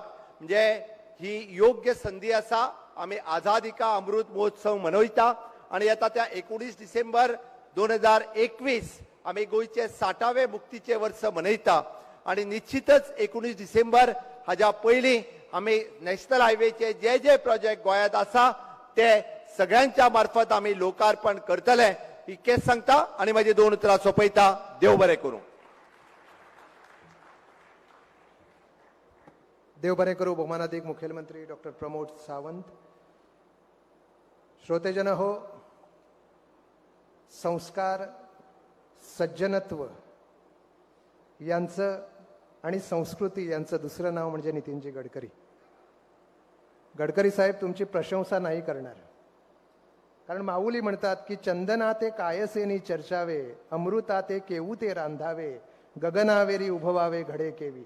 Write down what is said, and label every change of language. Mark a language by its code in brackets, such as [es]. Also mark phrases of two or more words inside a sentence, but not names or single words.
[kok] म्हणजे ही योग्य संधी आसा आम्ही [hi] आझादी का अमृत महोत्सव [kok] मनयता आणि येता त्या 19 डिसेंबर 2021 आम्ही गोयचे 60वे मुक्तीचे वर्ष मनयता आणि निश्चितच 19 डिसेंबर हाज्या पयलीं आम्ही नॅशनल हायवेचे जे जे प्रोजेक्ट गोंयांत आसा ते सगळ्यांच्या मार्फत आम्ही लोकार्पण करतले इतकेच सांगता आणि माझी 2 उतरां सोपयता. देव बरें करूं. देव बरें करूं. भौमानाधिक मुखेलमंत्री डॉक्टर प्रमोद सावंत. [mr] श्रोतेजन हो, संस्कार, सज्जनत्व यांचं आणि संस्कृती यांचं दुसरं नाव म्हणजे नितीनजी गडकरी. गडकरी साहेब तुमची प्रशंसा नाही करणार, कारण माऊली म्हणतात की चंदना ते कायसेनी चर्चावे, अमृता ते केऊ ते रांधावे, गगनावेरी उभवावे घडे केवी.